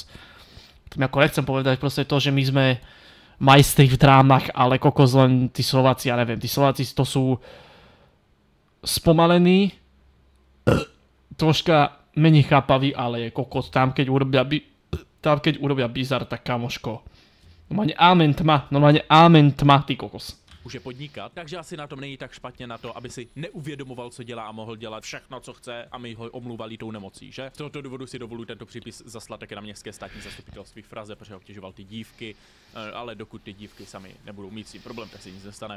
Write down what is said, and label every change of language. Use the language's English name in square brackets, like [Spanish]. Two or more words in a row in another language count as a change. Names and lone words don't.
[Slovak] Tým ako nechcem povedať proste to, že my sme majstri v drámach, ale kokos len tí Slováci, ja neviem, tí Slováci to sú spomalení, troška menej chápaví, ale je kokos tam, keď urobia bizar, tak kamoško. Normálne amen tma, ty kokos. [Czech] Může podnikat, takže asi na tom není tak špatně na to, aby si neuvědomoval, co dělá a mohl dělat všechno, co chce a my ho omluvali tou nemocí, že? Z tohoto důvodu si dovoluji tento přípis zaslat také na městské státní zastupitelství v Praze, protože obtěžoval ty dívky, ale dokud ty dívky sami nebudou mít s tím problém, tak se nic nestane.